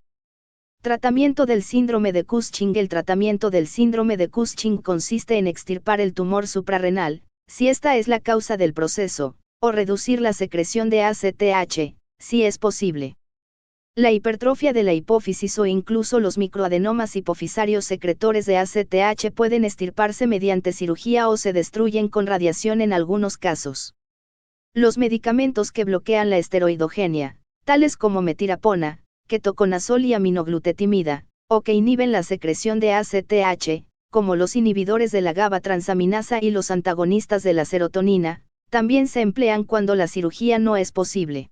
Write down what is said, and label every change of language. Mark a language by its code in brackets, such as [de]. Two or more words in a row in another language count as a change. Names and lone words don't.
[es] Tratamiento del síndrome de Cushing. El tratamiento del síndrome de Cushing consiste en extirpar el tumor suprarrenal, si esta es la causa del proceso, o reducir la secreción de ACTH, si es posible. La hipertrofia de la hipófisis o incluso los microadenomas hipofisarios secretores de ACTH pueden extirparse mediante cirugía o se destruyen con radiación en algunos casos. Los medicamentos que bloquean la esteroidogenia, tales como metirapona, ketoconazol y aminoglutetimida, o que inhiben la secreción de ACTH, como los inhibidores de la GABA transaminasa y los antagonistas de la serotonina, También se emplean cuando la cirugía no es posible.